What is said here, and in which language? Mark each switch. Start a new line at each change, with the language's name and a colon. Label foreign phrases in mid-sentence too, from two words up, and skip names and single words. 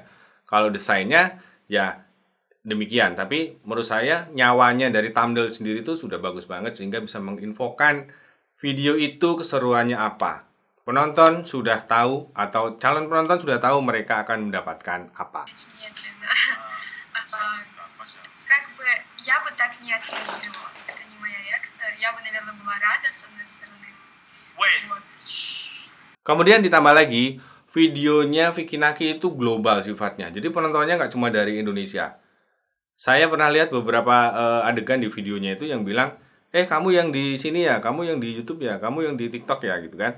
Indonesian: Kalau desainnya ya demikian, tapi menurut saya nyawanya dari thumbnail sendiri itu sudah bagus banget sehingga bisa menginfokan video itu keseruannya apa. Penonton sudah tahu atau calon penonton sudah tahu mereka akan mendapatkan apa.
Russian: Медленно. Как бы я бы так не отреагировала. Это не моя реакция. Я бы, наверное, была рада с одной стороны.
English: Wait.
Russian: Вот.
Indonesian: Kemudian ditambah lagi, videonya Vicky Naki itu global sifatnya. Jadi penontonnya nggak cuma dari Indonesia. Saya pernah lihat beberapa adegan di videonya itu yang bilang, kamu yang di sini ya, kamu yang di YouTube ya, kamu yang di TikTok ya, gitu kan.